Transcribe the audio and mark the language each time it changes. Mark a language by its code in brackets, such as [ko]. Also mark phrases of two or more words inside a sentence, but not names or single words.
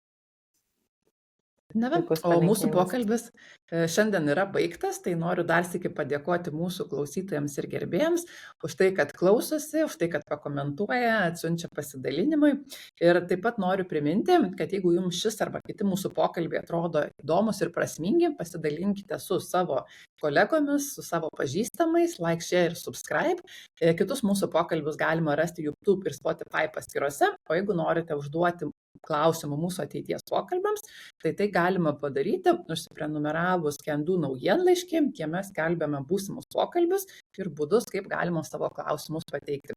[lt] O mūsų pokalbis šiandien yra baigtas, tai noriu dar sykį padėkoti mūsų klausytojams ir gerbėjams už tai, kad klausosi, už tai, kad pakomentuoja, atsiunčia pasidalinimui. Ir taip pat noriu priminti, kad jeigu jums šis arba kiti mūsų pokalbiai atrodo įdomus ir prasmingi, pasidalinkite su savo kolegomis, su savo pažįstamais, [en] like, share ir subscribe. [lt] Kitus mūsų pokalbius galima rasti YouTube ir Spotify paskyrose, o jeigu norite užduoti klausimų mūsų ateities pokalbiams, tai galima padaryti, užsiprenumeravus Can-Do naujienlaiškį, jame skelbiame būsimus pokalbius ir būdus, kaip galima savo klausimus pateikti.